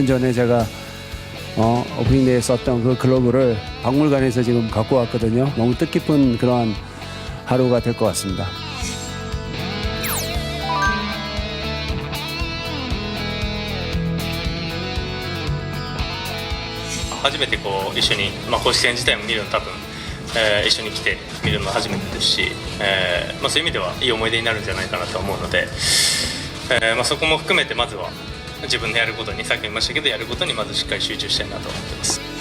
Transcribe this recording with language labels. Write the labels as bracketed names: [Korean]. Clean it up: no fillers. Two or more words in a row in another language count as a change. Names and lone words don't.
[Korean] 전에 제가 오프닝데이에 썼던 그 글러브를 박물관에서 지금 갖고 왔거든요. 너무 뜻깊은 그러한 하루가 될 것 같습니다. [Japanese] 初めてこう一緒に、公式戦自体も見るの多分、一緒に来て見るのは初めてですし、そういう意味ではいい思い出になるんじゃないかなと思うので、そこも含めてまずは自分のやることに、さっきも言いましたけどやることにまずしっかり集中したいなと思ってます。